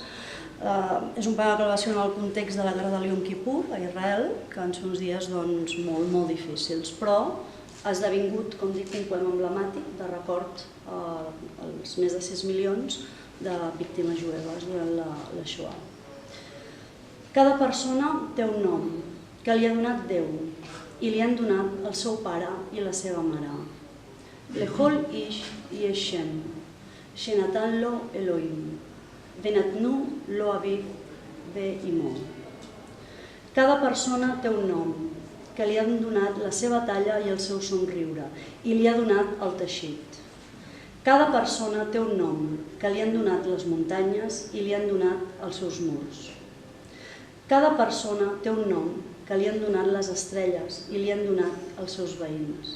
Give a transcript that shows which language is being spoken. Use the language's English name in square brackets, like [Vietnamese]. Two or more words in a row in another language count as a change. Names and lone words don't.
[Catalan] És un poema que el va escriure en el context de la guerra de Yom Kippur a Israel, que van ser uns dies molt difícils, però ha esdevingut, com dic, un poema emblemàtic de record als més de 6 milions de víctimes jueves durant la Shoah. Cada persona té un nom que li ha donat Déu i li han donat el seu pare i la seva mare. [Hebrew] לכל איש יש שם, שנתן לו אלוהים, ונתנו לו אביו ואמו. [Catalan] Cada persona té un nom que li han donat la seva talla i el seu somriure i li ha donat el teixit. Cada persona té un nom que li han donat les muntanyes i li han donat els seus murs. Cada persona té un nom que li han donat les estrelles i li han donat els seus veïns.